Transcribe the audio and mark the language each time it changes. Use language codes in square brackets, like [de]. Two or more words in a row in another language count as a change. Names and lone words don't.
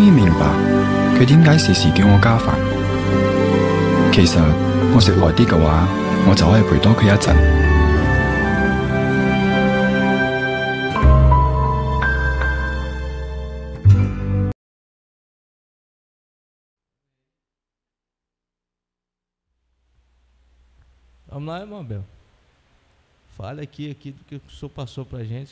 [yue] 於明白佢點解時時叫我加飯。其實我食耐啲嘅話，我就可以陪多佢一陣。 [pt] Vamos lá, irmão Abel. Fale aqui do que o senhor passou para a gente.